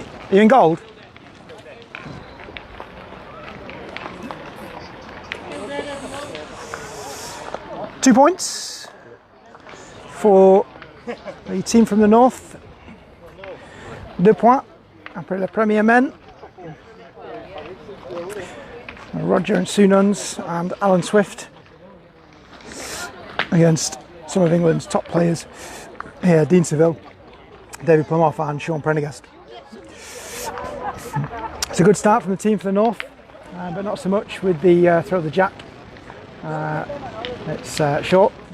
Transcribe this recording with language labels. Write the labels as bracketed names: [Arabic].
[English] You in gold? 2 points for the team from the north. [French] 2 points après le premier men. [English] Roger and Sue Nunns and Alan Swift against some of England's top players here, Dean Seville, David Plumhoff and Sean Prendergast. It's a good start from the team for the north, but not so much with the throw of the jack. It's short.